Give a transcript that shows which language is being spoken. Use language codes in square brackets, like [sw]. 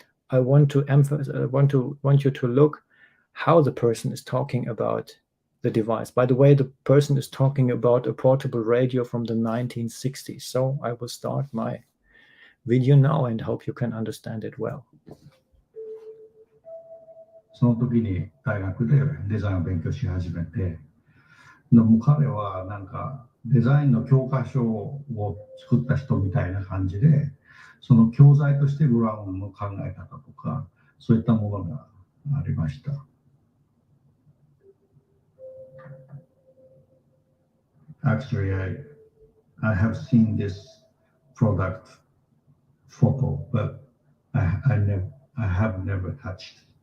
[en] I want to emphasize, want you to look how the person is talking about the device. By the way, the person is talking about a portable radio from the 1960s. So I will start my video now and hope you can understand it well. [ja] その時に大学でデザインを勉強し始めて、でも彼はなんかデザインの教科書を作った人みたいな感じで、その教材としてブラウンの考え方とか、そういったものがありました。 [en] Actually, I have seen this product photo, but I have never touched.